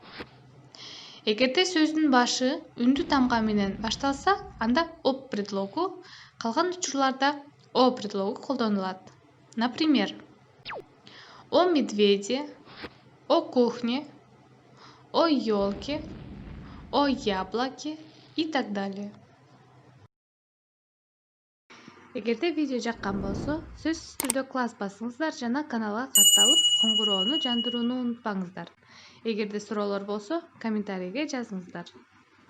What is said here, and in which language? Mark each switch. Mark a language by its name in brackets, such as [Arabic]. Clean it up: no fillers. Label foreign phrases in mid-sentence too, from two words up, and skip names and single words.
[Kyrgyz] Эгерде сөздүн башы үндүү тамга менен башталса, анда об предлогу, калган учурларда о предлогу колдонулат. [Russian] Например, о медведе, о кухне, о елке, о яблоке и так далее. [Kyrgyz] Эгерде видео жаккан болсо, сөзсүз түрдө класс басыңыздар жана каналга катталып, коңгуроону жандырууну унутпаңыздар. Эгерде суроолор болсо, комментарийге жазыңыздар.